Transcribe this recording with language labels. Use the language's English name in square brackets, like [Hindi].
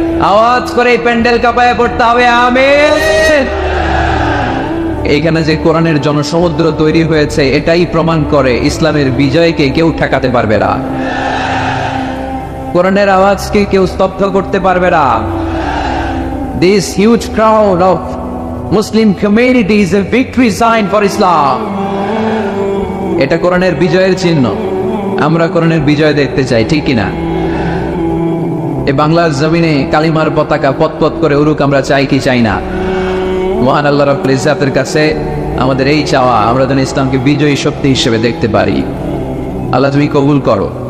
[Bangla] আওয়াজ করে প্যান্ডেল কাঁপায় পড়তে হবে আমিন। এইখানে যে কোরআনের জনসমুদ্র তৈরি হয়েছে, এটাই প্রমাণ করে ইসলামের বিজয়কে কেউ ঠেকাতে পারবে না, কোরআনের আওয়াজকে কেউ স্তব্ধ করতে পারবে না। [English] This huge crowd of Muslim community is a victory sign for Islam. [Bangla] এটা কোরআনের বিজয়ের চিহ্ন। আমরা কোরআনের বিজয় দেখতে চাই, ঠিক কিনা? এই বাংলার জমিনে কালিমার পতাকা পতপত করে উড়ুক, আমরা চাই কি চাই না? মহান আল্লাহ রাব্বুল ইজ্জাতের কাছে আমাদের এই চাওয়া, আমরা যেন ইসলামকে বিজয়ী শক্তি হিসেবে দেখতে পারি। আল্লাহ তুমি কবুল করো।